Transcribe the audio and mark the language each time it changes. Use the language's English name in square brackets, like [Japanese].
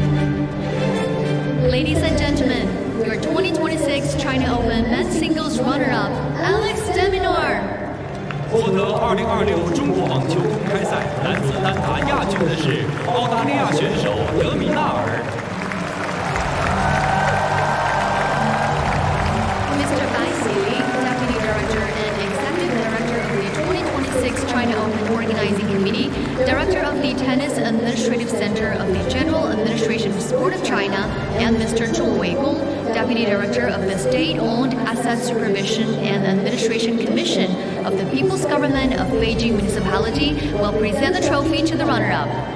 [English] Ladies and gentlemen, your 2026 China Open Men's Singles runner-up, Alex De Minaur. [Chinese] 获得2026中国网球公开赛男子单打亚军的是澳大利亚选手德米纳尔。 [English] Mr. Bai Xili, Deputy Director and Executive Director of the 2026 China Open Organizing Committee, Director of the Tennis Administrative Center of the General Administration of Sport of China, and Mr. Zhu Weigong, Deputy Director of the State-Owned Asset Supervision and Administration Commission of the People's Government of Beijing Municipality, will present the trophy to the runner-up.